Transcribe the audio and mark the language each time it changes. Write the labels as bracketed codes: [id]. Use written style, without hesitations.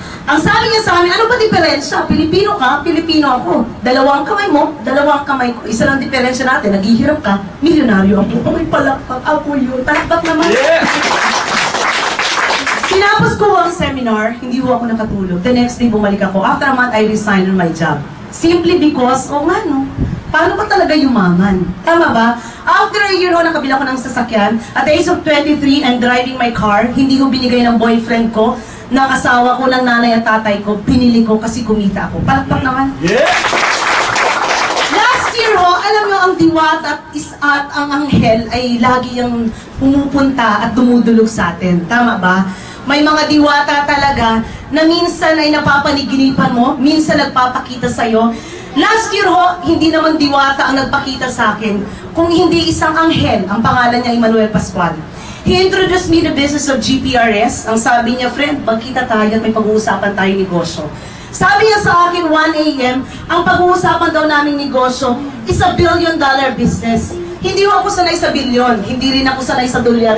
[tl] Ang sabi niya sa amin, ano ba diferensya? Pilipino ka, Pilipino ako. Dalawang kamay mo, dalawang kamay ko. Isa lang diferensya natin, naghihirap ka, milyonaryo ako. May palakpak, ako yun. Palakpak naman. Yeah! Tinapos ko ang seminar, hindi ko ako nakatulog. [en] The next day, [tl] bumalik ako. [en] After a month, I resigned on my job. Simply because, [tl] nga no, paano ba talaga yumaman? Tama ba? [en] After a year [tl] ho, nakabila ko ng sasakyan. [en] At the age of 23, I'm driving my car. [tl] Hindi ko binigay ng boyfriend ko, ng asawa ko, ng nanay at tatay ko. Pinili ko kasi kumita ako. Palakpak naman. Yeah! [en] Last year [tl] ho, alam nyo, ang diwata at ang anghel ay lagi yung pumupunta at dumudulog sa atin. Tama ba? May mga diwata talaga na minsan ay napapaniginipan mo, minsan nagpapakita sa'yo. [en] Last year [tl] ho, hindi naman diwata ang nagpakita sa akin, kung hindi isang anghel, ang pangalan niya Emmanuel Pascual. [en] He introduced me the business of GPRS. [tl] Ang sabi niya, friend, magkita tayo at may pag-uusapan tayo negosyo. Sabi niya sa akin, 1 a.m., ang pag-uusapan daw naming negosyo [en] is $1 billion business. [tl] Hindi ako sanay sa bilyon, hindi rin ako sanay sa dolyar.